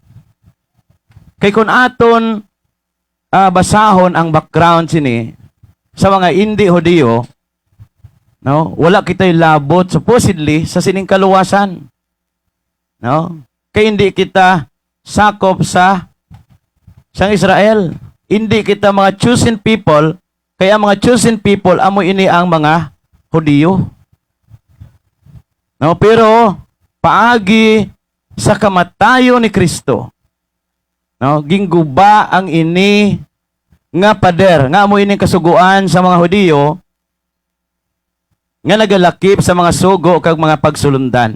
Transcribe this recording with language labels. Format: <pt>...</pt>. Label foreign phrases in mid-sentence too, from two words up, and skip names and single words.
<hil>Kay kung aton basahon ang background sini sa mga hindi Hudiyo, no, wala kitay labot supposedly sa sining kaluwasan. No? Kay hindi kita sakop sa sang Israel. Hindi kita mga</hil> <en>chosen people,</en> <hil>kaya mga</hil> <en>chosen people</en> <hil>amo ini ang mga Hudiyo. No, pero paagi sa kamatayon ni Kristo, no, gingguba ang ini nga pader, nga amo ini kasuguan sa mga Hudiyo, nga nagalakip sa mga sugo kag mga pagsulundan.</hil>